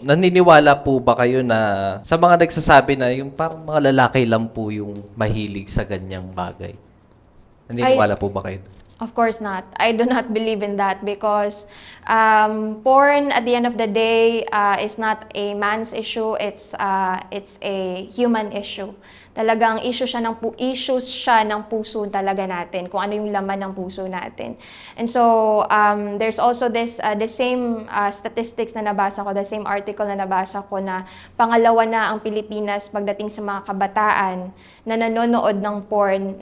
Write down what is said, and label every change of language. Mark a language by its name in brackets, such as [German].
[Filipino] Naniniwala po ba kayo na sa mga nagsasabi na yung parang mga lalaki lang po yung mahilig sa ganyang bagay? Naniniwala po ba kayo? [English] Of course not. I do not believe in that because porn at the end of the day is not a man's issue. It's a human issue. [Filipino] Talagang issues siya ng puso talaga natin, kung ano yung laman ng puso natin. [English] And so there's also the same statistics [Filipino] na nabasa ko, [English] the same article [Filipino] na nabasa ko na pangalawa na ang Pilipinas pagdating sa mga kabataan na nanonood ng porn.